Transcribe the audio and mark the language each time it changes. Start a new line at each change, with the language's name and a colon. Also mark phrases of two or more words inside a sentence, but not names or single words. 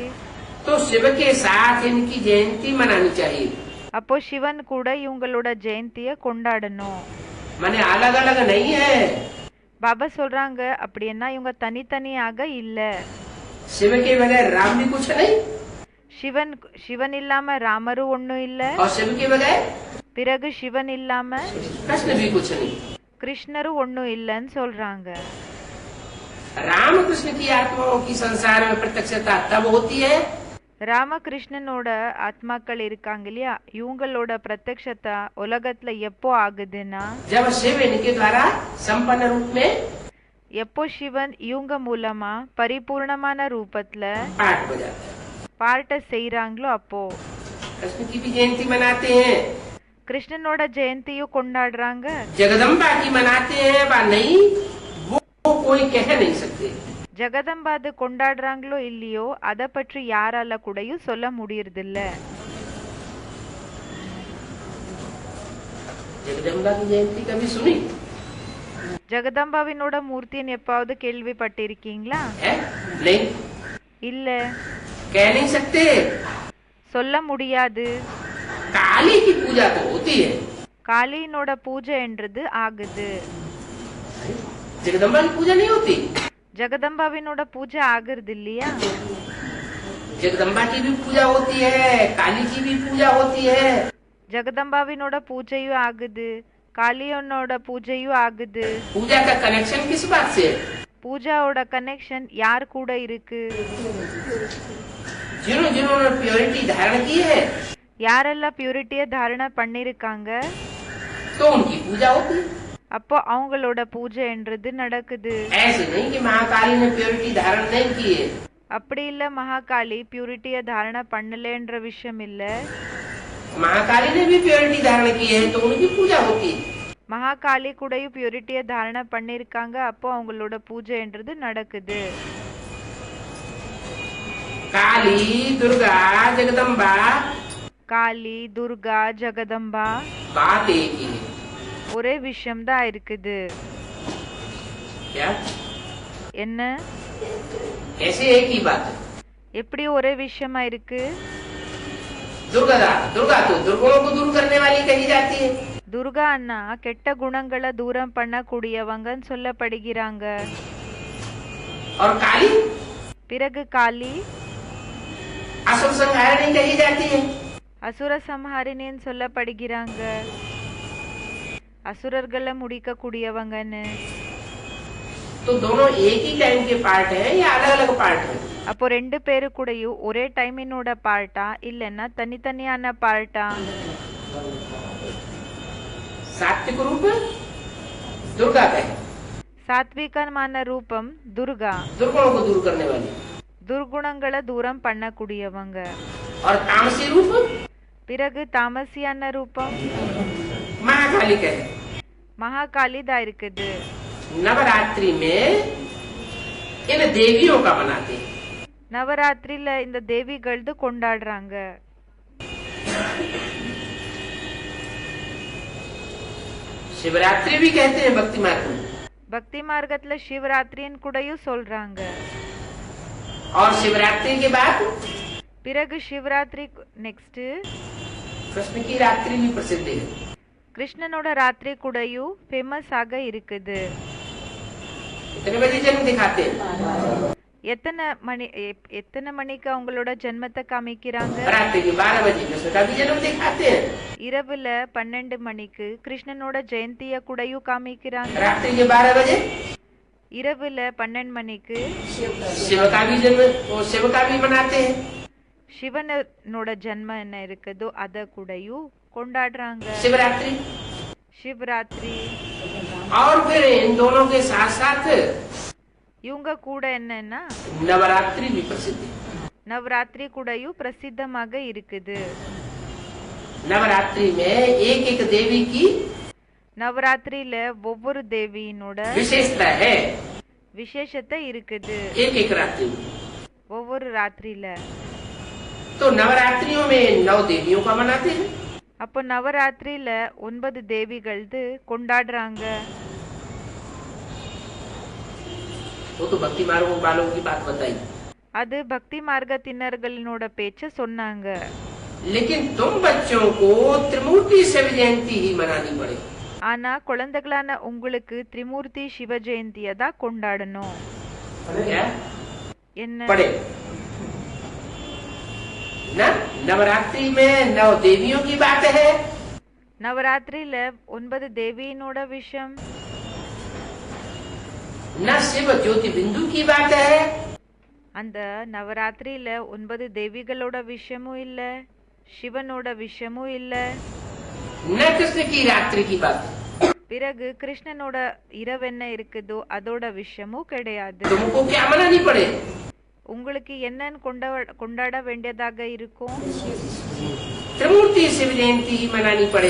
Hindi: तो शिव के साथ इनकी जयंती मनानी चाहिए।
Tamil: அப்போ சிவன் கூட இவங்களோட ஜெயந்திய கொண்டாடணும்.
Hindi: माने अलग अलग नहीं है।
Tamil: பாபா சொல்றாங்க அப்படின்னா இவங்க தனித்தனியாக இல்ல.
Hindi: शिव के बगैर राम भी कुछ नहीं,
Tamil: சிவன் இல்லாம ராமரும் ஒன்னும் இல்ல,
Hindi: और शिव के बगैर
Tamil: பிறகு சிவன் இல்லாம
Hindi: कृष्ण भी कुछ नहीं।
Tamil: கிருஷ்ணரும் ஒன்னும் இல்லன்னு சொல்றாங்க.
Hindi: राम कृष्ण की आत्माओं की संसार में प्रत्यक्षता तब होती है
Tamil: ராமகிருஷ்ணனோட ஆத்மாக்கள் இருக்காங்க இல்லையா, இவங்களோட பிரத்யக்ஷத்தை உலகத்துல எப்போ ஆகுதுன்னா
Hindi: जब शिव इनके द्वारा संपन्न रूप में
Tamil: எப்போ சிவன் இவங்க மூலமா பரிபூர்ணமான ரூபத்துல
Hindi: पाठ बजाता है।
Tamil: பாட்ட செய்யறாங்களோ அப்போ.
Hindi: कृष्ण की भी जयंती मनाते हैं,
Tamil: கிருஷ்ணனோட ஜெயந்தியும் கொண்டாடுறாங்க,
Hindi: जगदम्बा की मनाते हैं व नहीं, वो कोई कह नहीं सकते।
Tamil: ஜெகதம்பாது கொண்டாடுறாங்களோ இல்லையோ அத பற்றி யாரால கூடயும் சொல்ல முடியறதில்ல.
Hindi: जगदम्बा की जयंती कभी सुनी
Tamil: ஜெகதம்பாவினோட மூர்த்தின்னு எப்பாவது கேள்விப்பட்டிருக்கீங்களா?
Hindi: है? नहीं,
Tamil: இல்ல,
Hindi: कह नहीं सकते।
Tamil: சொல்ல முடியாது.
Hindi: काली की पूजा तो होती है,
Tamil: காளியினோட பூஜை என்றது ஆகுது,
Hindi: जगदम्बा की पूजा नहीं होती।
Tamil: ஜெகதம்பாவினோட பூஜை ஆகுறது இல்லையா?
Hindi: जगदम्बा की भी पूजा होती है, काली की भी पूजा होती है।
Tamil: ஜெகதம்பாவினோட பூஜையும் ஆகுது, காளியனோட பூஜையும் ஆகுது.
Hindi: पूजा का कनेक्शन किस बात से है?
Tamil: பூஜாவோட கனெக்ஷன் யார் கூட இருக்கு?
Hindi: जिन्होंने प्योरिटी धारण की है
Tamil: யாரெல்லாம் பியூரிட்டிய தாரணை பண்ணிருக்காங்க
Hindi: तो उनकी पूजा होती है।
Tamil: அப்போ அவங்களோட பூஜை என்றது நடக்குது.
Hindi: ऐसे नहीं कि महाकाली ने प्योरिटी धारण नहीं की है।
Tamil: அப்படி இல்ல மகாகாளி பியூரிட்டிய தாரணை பண்ணலன்ற விஷயம் இல்ல,
Hindi: महाकाली ने भी प्योरिटी धारण की है तो उनकी पूजा होती है।
Tamil: மகாகாளி கூடயும் பியூரிட்டிய தாரணை பண்ணிருக்காங்க, அப்போ அவங்களோட பூஜை என்றது நடக்குது.
Hindi: काली, दुर्गा, जगदम्बा
Tamil: காளி, துர்கா, ஜெகதம்பா
Hindi: बात एक ही है।
Tamil: ஒரே விஷயம் தான் இருக்குது.
Hindi: क्या?
Tamil: என்ன?
Hindi: ऐसे एक ही बात है।
Tamil: எப்படி ஒரே விஷயமா இருக்கு?
Hindi: दुर्गा तो दुर्गुणों को दूर करने वाली कही जाती है।
Tamil: துர்கா அண்ணா கெட்ட குணங்களை தூரம் பண்ணக்கூடியவங்கன்னு சொல்லப்படுகிறாங்க.
Hindi: और काली
Tamil: பிறகு காளி
Hindi: असुर संहारिणी कही जाती है।
Tamil: அசுர சம்ஹாரிணின்னு சொல்லப்படுகிறாங்க, அசுரர்களை முடிக்க கூடியவங்கன்னு.
Hindi: तो दोनों एक ही टाइम के पार्ट है या अलग अलग पार्ट है?
Tamil: அப்போ ரெண்டு பேரு கூடயும் ஒரே டைமினோட பார்ட்டா இல்லன்னா தனித்தனியான பார்ட்டா?
Hindi: सात्विक रूप दुर्गा का है,
Tamil: சாத்விகமான ரூபம் துர்கா,
Hindi: दुर्गुणों को दूर करने वाली।
Tamil: துர்குணங்களை தூரம் பண்ணக்கூடியவங்க.
Hindi: और तामसी रूप
Tamil: பிறகு தாமசியான ரூபம்
Hindi: महाकाली का है।
Tamil: மகாகாளி தான் இருக்குது.
Hindi: नवरात्रि में इन देवियों का मनाते हैं।
Tamil: நவராத்திரியில இந்த தேவிகள்து கொண்டாடுறாங்க.
Hindi: शिवरात्रि भी कहते हैं भक्ति मार्ग में।
Tamil: பக்தி மார்க்கத்துல சிவராத்திரின்னு கூடயும் சொல்றாங்க.
Hindi: और शिवरात्रि के बाद
Tamil: பிறகு சிவராத்திரி நெக்ஸ்ட்
Hindi: कृष्ण की रात्रि भी प्रसिद्ध है।
Tamil: கிருஷ்ணனோட ராத்திரி கூடையு ஃபேமஸ் ஆக இருக்குது.
Hindi: कितने बजे जन्म दिखाते हैं?
Tamil: எத்தனை மணிக்கு அவங்களோட ஜென்மத்தை காமிக்கிறாங்க?
Hindi: रात्रि के 12 बजे कृष्ण का भी जन्म दिखाते हैं.
Tamil: இரவுல 12 மணிக்கு கிருஷ்ணனோட ஜெயந்திய கூடையும் காமிக்கிறாங்க.
Hindi: रात्रि के 12 बजे
Tamil: இரவுல 12 மணிக்கு
Hindi: शिव का भी जन्म, शिव का भी मनाते हैं.
Tamil: சிவனோட ஜென்மம் என்ன இருக்குதோ அத கூடையும் கொண்டாடுறாங்க.
Hindi: शिवरात्रि.
Tamil: சிவராத்திரி.
Hindi: और फिर इन दोनों के साथ साथ
Tamil: இவங்க கூட என்னன்னா
Hindi: नवरात्रि भी प्रसिद्ध है.
Tamil: நவராத்திரி கூடையும் பிரசித்தமாக இருக்குது.
Hindi: नवरात्रि में एक एक देवी की
Tamil: நவராத்திரியில ஒவ்வொரு தேவியினோட
Hindi: विशेषता है.
Tamil: விசேஷத்தை இருக்குது
Hindi: एक एक रात्रि में.
Tamil: ஒவ்வொரு ராத்திரியில.
Hindi: तो नवरात्रियों में 9 देवियों का मनाते हैं.
Tamil: அப்போ நவராத்திரியில 9 தேவிகள்து கொண்டாடுறாங்க.
Hindi: वो तो भक्ति मार्ग वालों की बात बताई.
Tamil: அது பக்தி மார்க்கத்தினர்களினோட பேச்ச சொன்னாங்க.
Hindi: लेकिन तुम बच्चों को त्रिमूर्ति शिव जयंती ही मनानी पड़ेगी.
Tamil: ஆனா குழந்தைகளான உங்களுக்கு திரிமூர்த்தி சிவ ஜெயந்தியை தான் கொண்டாடணும்.
Hindi: क्या?
Tamil: என்ன?
Hindi: पड़े ना. नवरात्रि में 9 देवियों की बात है.
Tamil: நவராத்திரியில 9 தேவியினோட விஷயம்.
Hindi: न शिव ज्योति बिंदु की बात है.
Tamil: அந்த நவராத்திரியில 9 தேவிகளோட விஷயமும் இல்ல, சிவனோட விஷயமும் இல்ல.
Hindi: न कृष्ण की रात्रि की बात.
Tamil: பிறகு கிருஷ்ணனோட இரவு என்ன இருக்குதோ அதோட விஷயமும் கிடையாது.
Hindi: तुमको क्या मनानी पड़े?
Tamil: உங்களுக்கு என்னன்னு கொண்டாட வேண்டியதாக இருக்கும்?
Hindi: त्रिमूर्ति शिव जयंती ही मनानी पड़े.